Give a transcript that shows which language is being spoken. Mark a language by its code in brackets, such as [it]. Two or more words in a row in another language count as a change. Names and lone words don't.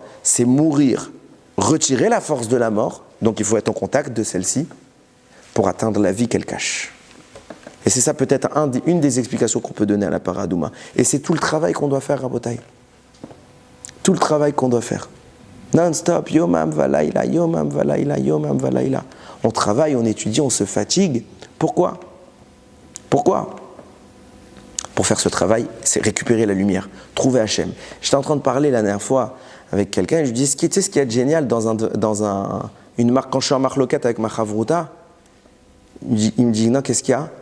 [fr] C'est mourir, retirer la force de la mort, donc il faut être en contact de celle-ci pour atteindre la vie qu'elle cache. Et c'est ça peut-être une des explications qu'on peut donner à la paradouma. Et c'est tout le travail qu'on doit faire, Rabotai. Tout le travail qu'on doit faire. Non-stop, [he] יומם ולילה יומם ולילה יומם ולילה. [fr] On travaille, on étudie, on se fatigue. Pourquoi? Pourquoi? Pour faire ce travail, c'est récupérer la lumière, trouver Hachem. J'étais en train de parler la dernière fois avec quelqu'un et je lui dis, tu sais ce qui est génial une marque, quand je suis en marloquette avec ma chavruta, il me dit, non, qu'est-ce qu'il y a?